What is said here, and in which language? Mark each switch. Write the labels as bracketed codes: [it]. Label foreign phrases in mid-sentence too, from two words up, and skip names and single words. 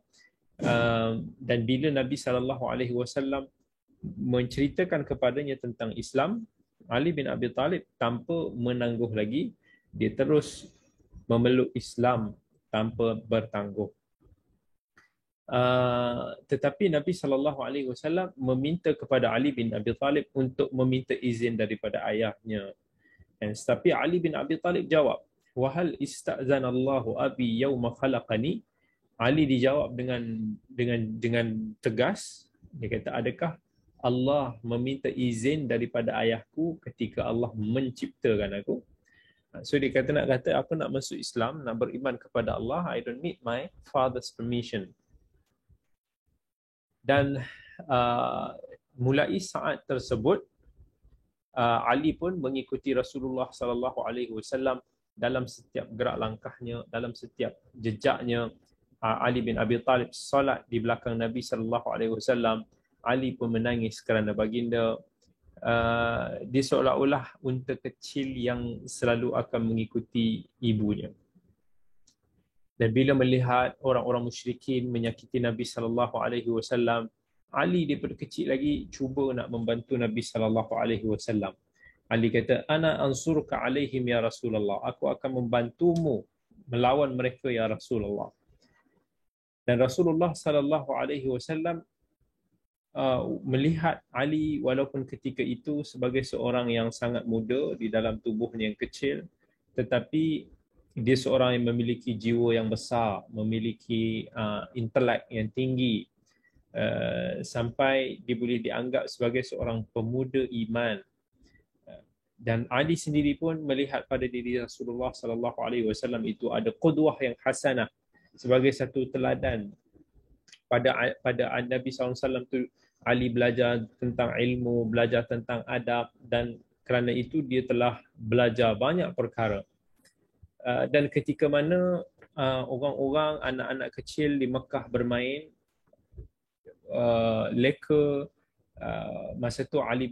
[ms] Dan bila Nabi SAW menceritakan kepadanya tentang Islam, Ali bin Abi Thalib tanpa menangguh lagi, dia terus memeluk Islam tanpa bertangguh. Tetapi Nabi SAW meminta kepada Ali bin Abi Thalib untuk meminta izin daripada ayahnya. Tetapi Ali bin Abi Thalib jawab, [ar] "وهل استأذن الله أبي يوم خلقني?" [ms] Ali dijawab dengan tegas. Dia kata, adakah Allah meminta izin daripada ayahku ketika Allah menciptakan aku? So dia kata, nak kata aku nak masuk Islam, nak beriman kepada Allah, [en] I don't need my father's permission. [ms] Dan mulai saat tersebut, Ali pun mengikuti Rasulullah SAW dalam setiap gerak langkahnya, dalam setiap jejaknya. Ali bin Abi Thalib solat di belakang Nabi SAW. Ali pun menangis kerana baginda. Dia seolah-olah unta kecil yang selalu akan mengikuti ibunya. Dan bila melihat orang-orang musyrikin menyakiti Nabi SAW, Ali daripada kecil lagi cuba nak membantu Nabi SAW. Ali kata, [ar] "أنا أنصرك عليهم يا رسول الله." [ms] Aku akan membantumu melawan mereka ya Rasulullah. Dan Rasulullah SAW melihat Ali walaupun ketika itu sebagai seorang yang sangat muda di dalam tubuhnya yang kecil, tetapi dia seorang yang memiliki jiwa yang besar, memiliki intelek yang tinggi, sampai dia boleh dianggap sebagai seorang pemuda iman. Dan Ali sendiri pun melihat pada diri Rasulullah SAW itu ada qudwah yang hasanah, sebagai satu teladan. Pada Nabi SAW tu, Ali belajar tentang ilmu, belajar tentang adab, dan kerana itu dia telah belajar banyak perkara. Dan ketika mana orang-orang, anak-anak kecil di Mekah bermain, leka, masa tu Ali